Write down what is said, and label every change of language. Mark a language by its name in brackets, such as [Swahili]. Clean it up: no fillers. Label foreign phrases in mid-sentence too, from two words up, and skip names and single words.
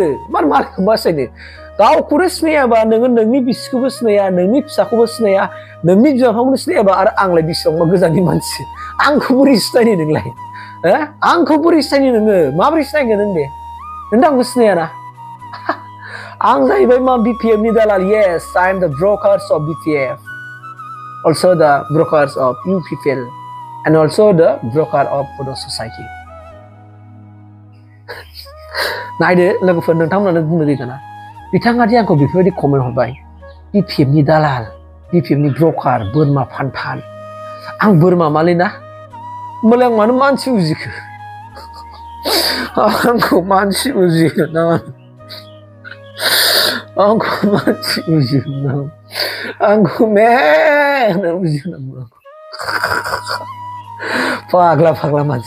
[Bodo] मालायखौबा सिनायनो गावखौनो सिनायाबा नोङो नोंनि बिसिखौबो सिनाया नोंनि फिसाखौबो सिनाया नोंनि बिमा बिफाखौबो सिनायाबा आरो आंलाय बेसेबांबा गोजाननि मानसि आंखौ बोरै सिनायनो नोंलाय आंखौ बोरै सिनायनो नोङो माबोरै सिनायगोन नों दे नों आंखौ सिनायाना आं जाहैबाय मा BPF नि दालाल [English] yes I am the brokers of BPF also the brokers of UPPL and also the broker of Bodo society [Bodo] नायदो लोगोफोर नोंथांमोनानो बुंनो रोङा बिथाङा दि आंखौ बेफोरबायदि कमेन्ट हरबाय BPF नि दालाल BPF नि ब्रकार बोरमा फान्थान आं बोरमा मालै ना होमबालाय आं मानो मानसि बुजिखो आंखौ मानसि बुजियो ना आंखौ मानसि बुजियो ना आंखौ मेन बुजियो ना फाग्ला मानसि